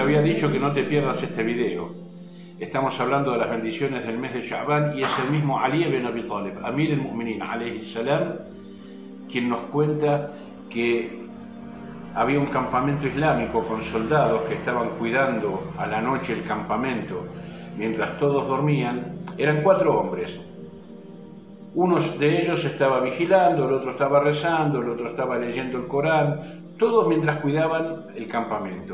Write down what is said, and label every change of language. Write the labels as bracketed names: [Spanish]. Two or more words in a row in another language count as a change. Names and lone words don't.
[Spanish] dicho que no te pierdas este video. Estamos hablando de las bendiciones del mes de Sha'ban y es el mismo Ali ibn Abi Talib, [Arabic] أمير المؤمنين، عليه السلام, [Spanish] quien nos cuenta que había un campamento islámico con soldados que estaban cuidando a la noche el campamento mientras todos dormían. Eran 4 hombres. Uno de ellos estaba vigilando, el otro estaba rezando, el otro estaba leyendo el Corán, todos mientras cuidaban el campamento.